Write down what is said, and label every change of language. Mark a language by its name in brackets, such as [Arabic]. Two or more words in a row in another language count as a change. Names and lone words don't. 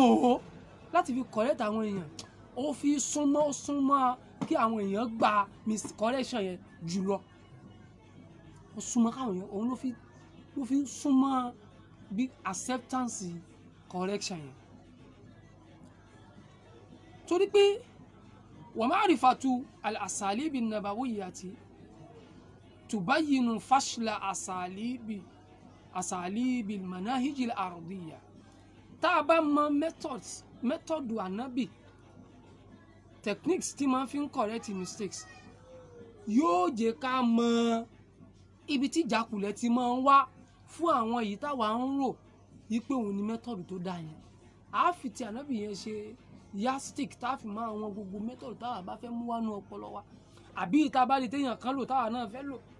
[Yoruba] ó láti fi correct àwọn èèyàn ó fi súnmọ́ kí àwọn èèyàn gba correction yẹn jùlọ ó súnmọ́ káwọn èèyàn òun ló fi súnmọ́ bí [English] acceptance correction [Yoruba] yẹn torí pé wa [Arabic] معرفة الأساليب النبوية تبين فشل أساليب المناهج الأرضية [Yoruba] tá a bá mọ method ànábì techniques tí máa fi ń [English] correct mistakes [Yoruba] yóò jẹ́ ká mọ ibi tí ìjákulẹ̀ ti máa ń wá fún àwọn èyí táwa ń rò yí pé òun ni method tó dáa yẹn a fi ti ànábì yẹn ṣe yastic tá a fi máa wọn gbogbo method táwa bá fẹ́ mú wá nú ọpọlọ wa àbí ìta bá lè téèyàn kan lò táwa náà fẹ́ lò